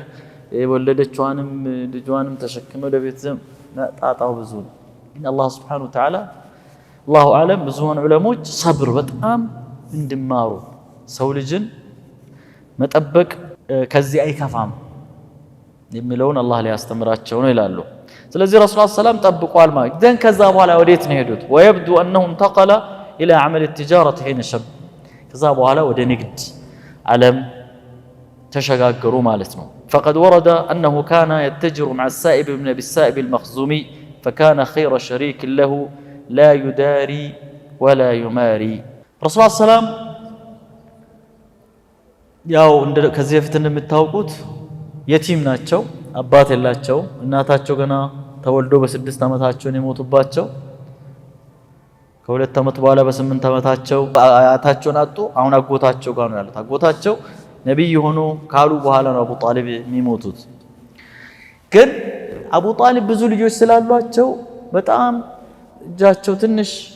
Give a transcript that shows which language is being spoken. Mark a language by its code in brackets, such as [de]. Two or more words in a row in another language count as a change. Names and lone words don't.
[am] የወለደችዋንም ልጇንም ተሸክመህ ወደ ቤተሰብ ጣጣው ብዙ ነው። [ar] الله سبحانه وتعالى الله أعلم [am] ብዙውን ዑለሞች ሰብር በጣም እንዲማሩ ሰው ልጅን መጠበቅ ከዚህ አይከፋም የሚለውን አላህ ሊያስተምራቸው ነው ይላሉ። ስለዚህ ረሱል ሰላም ጠብቋል ማለት ግን ከዛ በኋላ ወዴት ነው ሄዱት? [ar] ወየብዱ أنه انتقل إلى عمل التجارة حين شب [am] ከዛ በኋላ ወደ ንግድ ዓለም ተሸጋገሩ ማለት ነው። [ar] فقد ورد أنه كان يتجر مع السائب بن أبي السائب المخزومي فكان خير شريك له لا يداري ولا يماري رسول الله ሰላም [am] ያው ከዚህ በፊት እንደምታውቁት የቲም ናቸው። አባት የላቸው። እናታቸው ገና ተወልዶ በ6 ዓመታቸው ነው የሞቱባቸው። ከ2 ዓመት በኋላ በ8 ዓመታቸው አያታቸውን አጡ። አሁን አጎታቸው ጋር ነው ያሉት። አጎታቸው ነብይ ሆኖ ካሉ በኋላ ነው አቡ ጣሊብ የሚሞቱት። ግን አቡ ጣሊብ ብዙ ልጆች ስላሏቸው በጣም እጃቸው ትንሽ